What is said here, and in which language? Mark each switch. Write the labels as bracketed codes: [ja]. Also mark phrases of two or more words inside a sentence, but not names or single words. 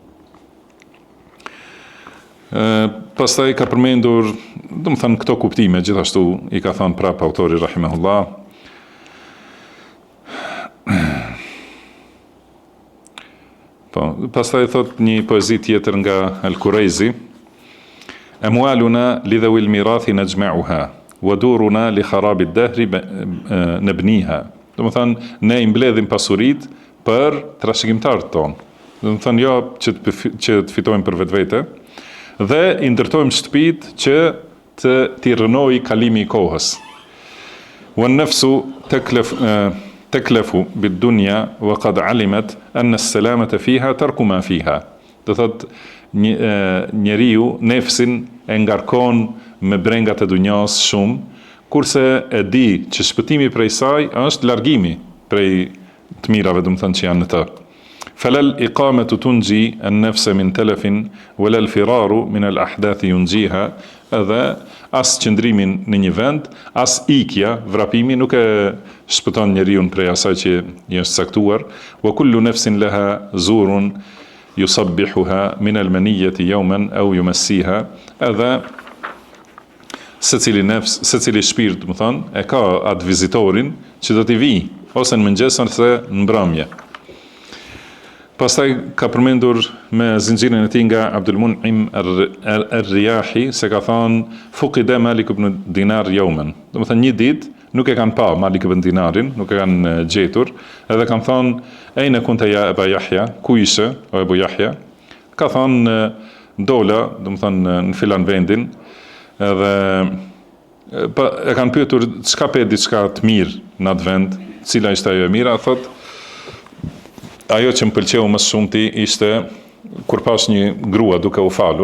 [sq] Pastaj ka përmendur, do të thënë, këto kuptime, gjithashtu i ka thënë prap autori rahimahullah. Po, pastaj thot një poezi tjetër nga Al-Kuraizi, [ar] أموالنا لذوي الميراث نجمعها ودورنا لخراب الدهر نبنيها. [sq] Do të thënë, ne i mbledhim pasurit për trashëgimtarët tonë. Do të thënë, jo që të fitojmë për vetvete, dhe i ndërtojmë shtëpitë që t'i rënojë kalimi i kohës. [ar] والنفس تكلف بالدنيا وقد علمت أن السلامة فيها ترك ما فيها. [sq] Do thot njeriu nefsin e ngarkon me brengat e dunjas shumë, kurse e di që shpëtimi prej saj është largimi prej të mirave, do të thënë, që janë në të. [ar] فلا الإقامة تنجي النفس من تلف ولا الفرار من الأحداث ينجيها. [sq] Edhe as qëndrimin në një vend, as ikja, vrapimi nuk e shpëton njeriu prej asaj që i është caktuar. [ar] وكل نفس لها زور يصبحها من المنية يوما أو يمسيها. [sq] Edhe secili shpirt, do të thonë, e ka atë vizitorin që do t'i vijë ose në mëngjes ose në mbrëmje. Pastaj ka përmendur me zinxhirin e tij nga Abdul Mun'im ar-Riyahi se ka thënë [ar] فقد مالك بن دينار يوما. [sq] Do të thënë një ditë nuk e kanë pa Malik ibn Dinarin, nuk e kanë gjetur, edhe kanë thënë [ar] أين كنت يا أبا يحيى, [sq] ku ishe o Abu Yahya? Ka thënë dola, do të thënë në filan vendin, edhe e kanë pyetur çka pe diçka të mirë në atë vend, cila ishte ajo e mira, thotë ajo që më pëlqeu më shumti ishte kur pash një grua duke u falur.